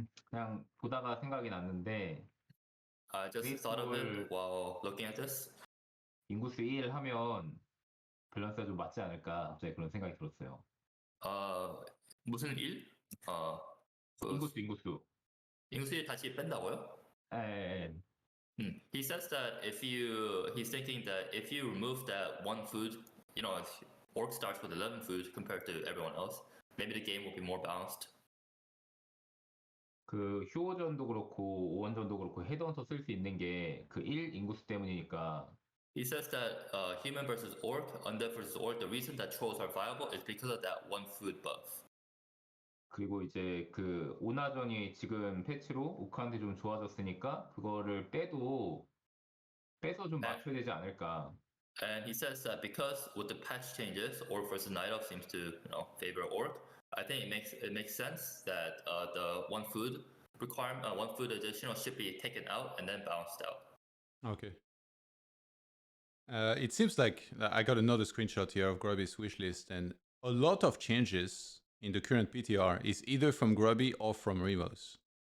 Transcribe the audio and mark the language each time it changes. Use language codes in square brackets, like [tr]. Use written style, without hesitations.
[ko] 그냥 보다가 생각이 났는데 [en] I just thought of it while looking at this. [ko] 인구수 1 하면 밸런스가 좀 맞지 않을까 갑자기 그런 생각이 들었어요. 무슨 일? 인구수. 인구수 다시 뺀다고요? 예. [en] He says that he's thinking that if you remove that one food, orc starts with 11 food compared to everyone else, maybe the game will be more balanced. [ko] 그 휴호전도 그렇고 오원전도 그렇고 헤드헌터 쓸 수 있는 게 그 1 인구수 때문이니까. [en] He says that human versus orc, undead versus orc, the reason that trolls are viable is because of that one food buff. [ko] 그리고 이제 그 오나전이 지금 패치로 우크한테 좀 좋아졌으니까 그거를 빼서 좀 맞춰야 되지 않을까. [en] And he says that because with the patch changes, orc versus night elf seems to favor orc. I think it makes sense that the one food additional should be taken out and then balanced out. Okay. It seems like I got another screenshot here of Grubby's wishlist, and a lot of changes in the current PTR is either from Grubby or from Remo's.